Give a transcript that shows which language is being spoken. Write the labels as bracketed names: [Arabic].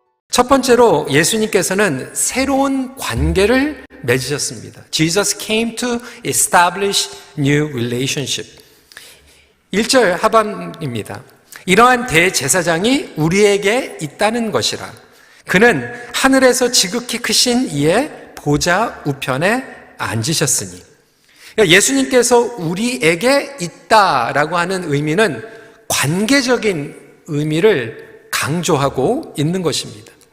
[Korean] 첫 번째로 예수님께서는 새로운 관계를 맺으셨습니다. [English] Jesus came to establish new relationship. [Korean] 1절 하반입니다. 이러한 대제사장이 우리에게 있다는 것이라. 그는 하늘에서 지극히 크신 이의 보좌 우편에 앉으셨으니. 그러니까 예수님께서 우리에게 있다라고 하는 의미는 관계적인 의미를 강조하고 있는 것입니다.